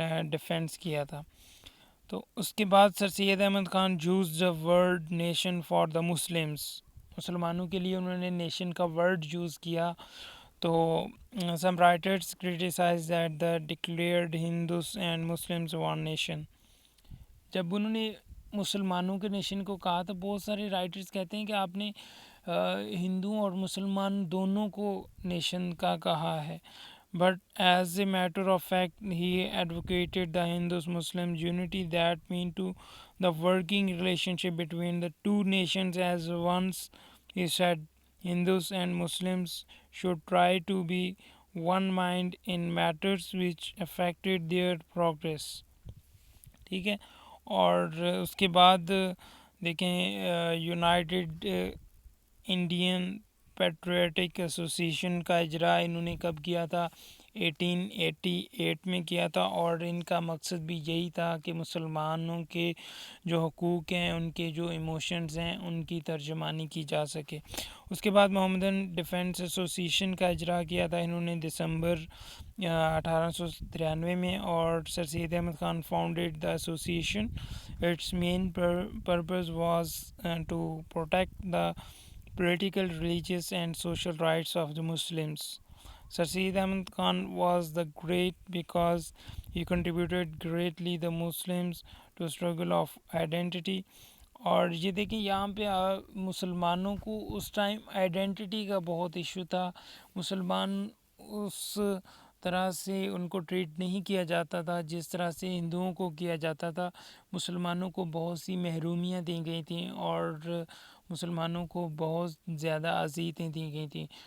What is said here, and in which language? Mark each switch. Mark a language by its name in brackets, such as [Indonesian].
[Urdu] Defence کیا تھا۔ تو اس کے بعد سر سید Ahmad Khan [English] uses the word nation for the Muslims, [Urdu] مسلمانوں کے لیے انہوں نے نیشن کا ورڈ یوز کیا۔ تو [English] some writers criticize that the declared Hindus and Muslims one nation. [Urdu] جب انہوں نے مسلمانوں کے نیشن کو کہا تو بہت سارے رائٹرز کہتے ہیں کہ آپ نے ہندوؤں اور مسلمان دونوں کو نیشن کا کہا ہے. [English] But as a matter of fact, he advocated the Hindus-Muslim unity that mean to the working relationship between the two nations. As once he said, Hindus and Muslims should try to be one mind in matters which affected their progress. [Urdu] ٹھیک ہے. اور اس کے بعد دیکھیں United Indian پیٹریٹک association کا اجرا انہوں نے کب کیا تھا؟ 1888 میں کیا تھا. اور ان کا مقصد بھی یہی تھا کہ مسلمانوں کے جو حقوق ہیں، ان کے جو ایموشنز ہیں، ان کی ترجمانی کی جا سکے. اس کے بعد محمدن ڈیفنس ایسوسیشن کا اجرا کیا تھا انہوں نے دسمبر 1893 میں. [English] اور sir Syed Ahmad Khan founded the association. Its main purpose was to protect the political, religious and social rights of the Muslims. Sir Syed Ahmad Khan was the great because he contributed greatly the Muslims to struggle of identity. [Urdu] اور یہ دیکھیں یہاں پہ مسلمانوں کو اس time identity کا بہت issue تھا. مسلمان اس طرح سے ان کو ٹریٹ نہیں کیا جاتا تھا جس طرح سے ہندوؤں کو کیا جاتا تھا. مسلمانوں کو بہت سی محرومیاں دی گئی تھیں اور مسلمانوں کو بہت زیادہ اذیتیں دی گئی تھیں.